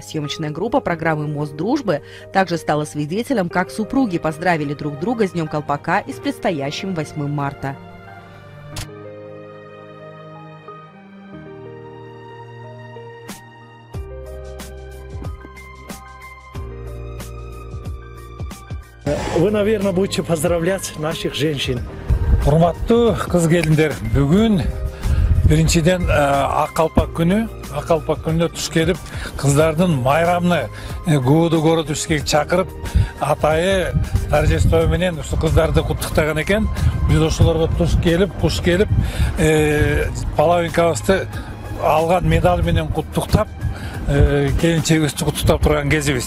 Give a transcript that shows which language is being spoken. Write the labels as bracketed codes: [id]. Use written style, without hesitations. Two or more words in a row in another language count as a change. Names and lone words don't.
[ru] Съемочная группа программы «Мост дружбы» также стала свидетелем, как супруги поздравили друг друга с Днем Колпака и с предстоящим 8 марта. Вы, наверное, будете поздравлять наших женщин. [ky] Урматтуу кыз келиндер, бүгүн Биринчиден Акалпак күнүнө туш келип, кыздардын майрамны гууду көрүп бишкекке чакырып, атайы торжество менен ушу кыздарды куттуктаган экен. Биз ошолорго туш келип, половинкабызды алган медаль менен куттуктап, келинчегибизди куттуктап турган кезибиз.